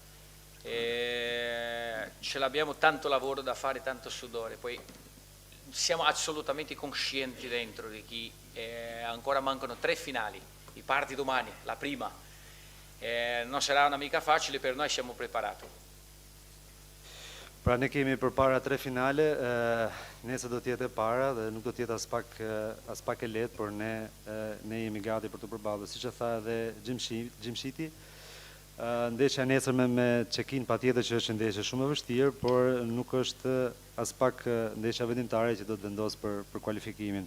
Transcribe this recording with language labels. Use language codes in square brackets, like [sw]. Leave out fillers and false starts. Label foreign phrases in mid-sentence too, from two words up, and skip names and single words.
[it] Ce l'abbiamo tanto lavoro da fare, tanto sudore, poi siamo assolutamente coscienti dentro di chi ancora mancano 3 finali, i parti domani, la prima. Non sarà una mica facile, per noi siamo preparati. [sq] Pra ne kemi përpara 3 finale, nesër do të jetë e para dhe nuk do të jetë as pak e lehtë, por ne jemi gati për të përballur. Siç e tha edhe Xhimshiti, Ndeshja nesërme me Çekin patjetër që është ndeshje shumë e vështirë, por nuk është as pak ndeshja vendimtare që do të vendos për kualifikimin.